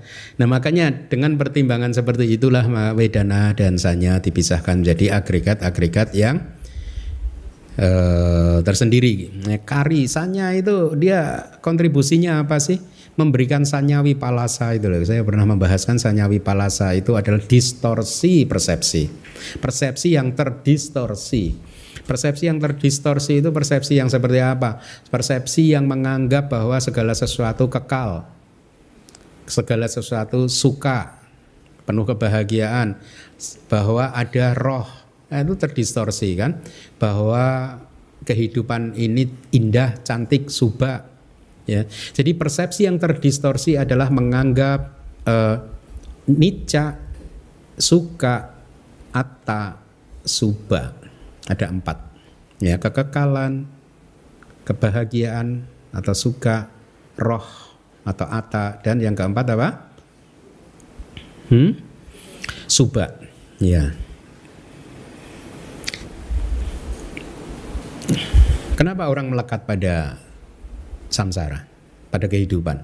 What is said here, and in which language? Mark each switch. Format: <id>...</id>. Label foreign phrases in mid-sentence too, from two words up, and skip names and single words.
<id>Nah, makanya dengan pertimbangan seperti itulah wedana dan sanya dipisahkan menjadi agregat-agregat yang tersendiri. Kari, sanya itu dia kontribusinya apa sih? Memberikan</id> <pi>sanya wipalasa</pi> <id>itu loh. Saya pernah membahaskan</id> <pi>sanya wipalasa</pi> <id>itu adalah distorsi persepsi. Persepsi yang terdistorsi. Persepsi yang terdistorsi itu persepsi yang seperti apa? Persepsi yang menganggap bahwa segala sesuatu kekal, segala sesuatu suka, penuh kebahagiaan, bahwa ada roh. Nah, itu terdistorsi kan? Bahwa kehidupan ini indah, cantik, subha. Ya. Jadi persepsi yang terdistorsi adalah menganggap</id> <pi>nicca, sukha, atta, subha.</pi> <id>Ada 4. Ya, kekekalan, kebahagiaan atau sukha, roh atau atta, dan yang keempat apa? Subha. Ya. Kenapa orang melekat pada samsara, pada kehidupan?</id>